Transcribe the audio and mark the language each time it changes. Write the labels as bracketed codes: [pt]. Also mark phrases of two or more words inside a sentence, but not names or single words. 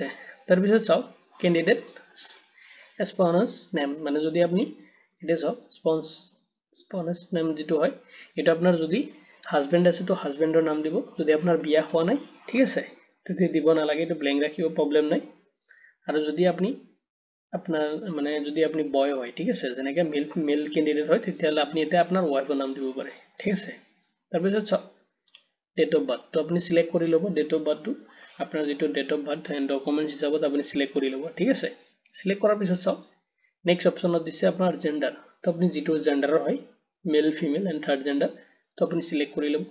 [as] তাৰপিছত চাওক [en] candidate sponsor name, [as] মানে যদি আপুনি এটা চাওক [en] sponsor name [as] যেটো হয় এটা আপোনাৰ যদি হাজবেন্ড আছে তো হাজবেন্ডৰ নাম দিব, যদি আপোনাৰ বিয়া হোৱা নাই, ঠিক আছে, তেতিয়া দিব নালাগে, এইটো ব্ল্যাঙ্ক ৰাখিব, প্ৰবলেম নাই। আৰু যদি আপুনি আপনার মানে যদি আপনি বয় হয়, ঠিক আছে, যেনেকৈ [en] male candidate [as] হয় তেতিয়াহ'লে আপনি এতে আপনার ওয়াইফৰ নাম দিব পাৰে, ঠিক আছে। তাৰপিছত চাওক [en] date of birth, [as] তো আপুনি সিলেক্ট কৰি ল'ব [en] date of birthটো, [as] আপোনাৰ যেটো [en] date of birth and documents [as] হিচাপত আপুনি সিলেক্ট কৰি ল'ব, ঠিক আছে। সিলেক্ট কৰাৰ পিছত চাওক [en] next optionত [as] দিছে আপোনাৰ জেন্ডাৰ, তো আপুনি যেটো জেন্ডাৰৰ হয় [en] male female and third gender, [as] তো আপুনি সিলেক্ট কৰি ল'ব।